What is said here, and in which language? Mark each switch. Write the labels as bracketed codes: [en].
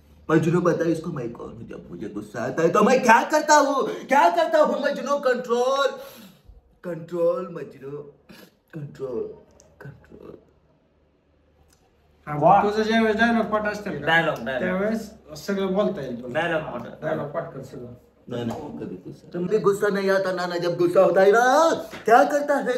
[hi] मजनू बता इसको मैं कौन हूँ. जब मुझे गुस्सा आता है तो मैं क्या करता हूँ Majnu. Control control Majnu control control. [mr] तुझं ज्यावेळेस डायलॉग पाठ असतील डायलॉग त्यावेळेस सगळं बोलता येईल. डायलॉग पाठ कर सगळं. [hi] तुमसे गुस्सा नहीं आता नाना. जब गुस्सा होता है ना, क्या करता है?